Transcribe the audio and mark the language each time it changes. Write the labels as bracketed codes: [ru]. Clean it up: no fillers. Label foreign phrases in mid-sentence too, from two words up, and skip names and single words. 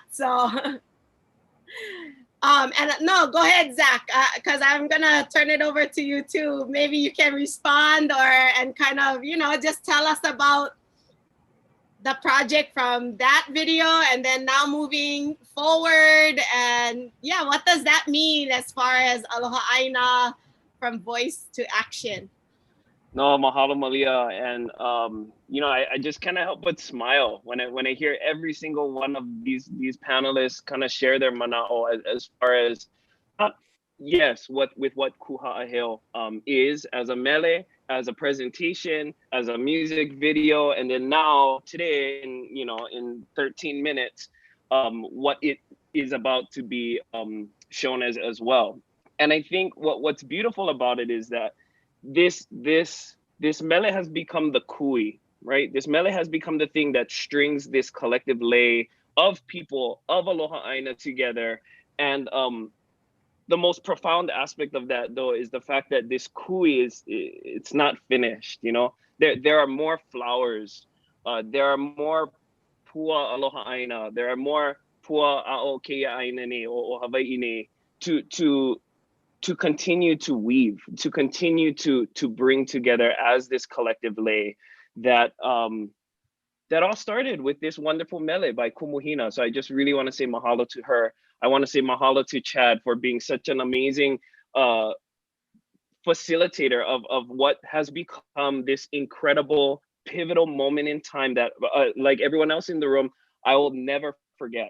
[en] So, and no, go ahead, Zach, because I'm gonna turn it over to you too. Maybe you can respond and kind of, you know, just tell us about the project from that video and then now moving forward. And yeah, what does that mean as far as [haw] Aloha ʻāina [en] from voice to action? No, mahalo malia, and you know, I just kind of help but smile when I hear every single one of these panelists kind of share their mana'o as far as what Kuʻu Hawaiʻi is as a mele, as a presentation, as a music video, and then now today in 13 minutes, what it is about to be shown as well. And I think what's beautiful about it is that this mele has become the kui, right? This mele has become the thing that strings this collective lei of people of [haw] Aloha ʻāina [en] together. And the most profound aspect of that, though, is the fact that this kui it's not finished. You know, there are more flowers, there are more [haw] pua Aloha ʻāina, [en] there are more [haw] pua a'o keia ʻāina o Hawaii nei [en] to continue to weave, to continue to bring together as this collective lei that that all started with this wonderful mele by Kumuhina. So I just really want to say mahalo to her. I want to say mahalo to Chad for being such an amazing facilitator of what has become this incredible pivotal moment in time that like everyone else in the room, I will never forget.